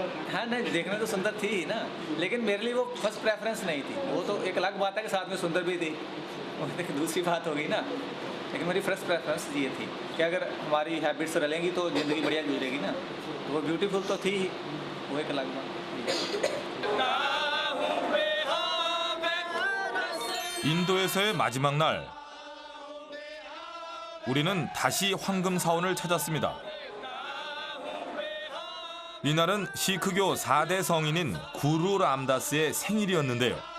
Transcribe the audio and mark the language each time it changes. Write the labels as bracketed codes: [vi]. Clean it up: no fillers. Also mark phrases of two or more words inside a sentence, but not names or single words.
[hi] हाँ नहीं, देखने तो सुंदर थी ही ना, लेकिन मेरे लिए वो [en] first preference [hi] नहीं थी। वो तो एक अलग बात है कि साथ में सुंदर भी थी, वो एक दूसरी बात हो गई ना। लेकिन मेरी [en] first preference [hi] ये थी कि अगर हमारी हैबिट्स रलेंगी तो ज़िंदगी बढ़िया गुजरेगी ना। तो वो ब्यूटीफुल तो थी ही, वो एक अलग बात। [ko] 인도에서의 마지막 날, 우리는 다시 황금 사원을 찾았습니다. 이날은 시크교 4대 성인인 구루 람다스의 생일이었는데요.